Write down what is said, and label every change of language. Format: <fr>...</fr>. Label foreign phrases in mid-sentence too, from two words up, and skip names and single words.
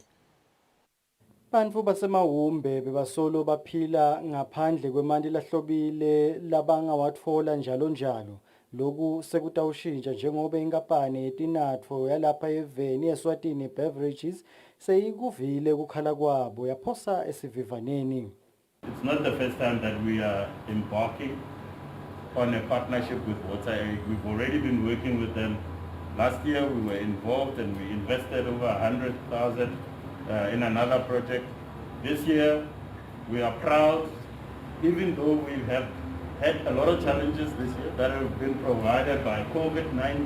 <ss>Bantfu basemawombe bebasolo baphila ngaphandle kwemanti lahlobile labangawatfola njalo njalo Lokhu sekutawushintsha njengoba inkampani yetinatfo yalapha eveni Eswatini Beverages seyikuvile kukhala kwabo yaphosa esivivaneni.</ss> <en>It's not the first time that we are embarking on a partnership with WaterAid. We've already been working with them. Last year we were involved and we invested over 100,000 in another project. This year we are proud, even though we have had a lot of challenges this year that have been provided by COVID-19.</en>